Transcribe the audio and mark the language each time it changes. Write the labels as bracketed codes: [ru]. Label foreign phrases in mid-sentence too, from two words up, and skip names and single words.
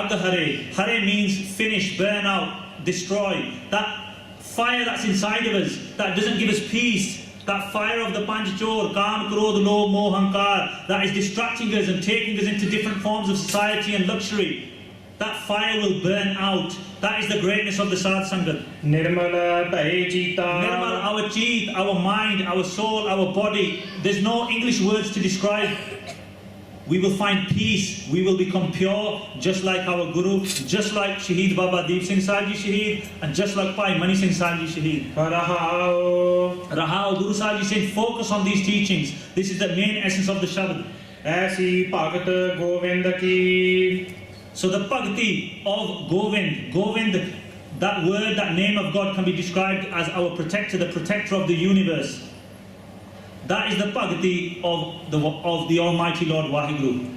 [en] Hare means finish, burn out, destroy. That fire that's inside of us, that doesn't give us peace, that fire of the [pa] ਪੰਜ ਚੋਰ, ਕਾਮ, ਕ੍ਰੋਧ, ਲੋਭ, ਮੋਹ, ਹੰਕਾਰ, [en] that is distracting us and taking us into different forms of society and luxury, that fire will burn out. That is the greatness of the [pa] ਸਾਧ ਸੰਗਤ. ਨਿਰਮਲ ਭਈ ਜੀਤਾ. [en] Nirmal, our cheat, our mind, our soul, our body. There's no English words to describe. We will find peace. We will become pure, just like our Guru, just like Shaheed Baba Deep Singh Sahib Ji Shaheed, and just like Bhai Mani Singh Sahib Ji Shaheed. Rahao, Guru Sahib Ji said, focus on these teachings. This is the main essence of the Shabad. [pa] ਐਸੀ ਭਗਤਿ ਗੋਵਿੰਦ ਕੀ. [en] So the Bhakti of Govind, that word, that name of God can be described as our protector, the protector of the universe. That is the Bhakti of the Almighty Lord Waheguru.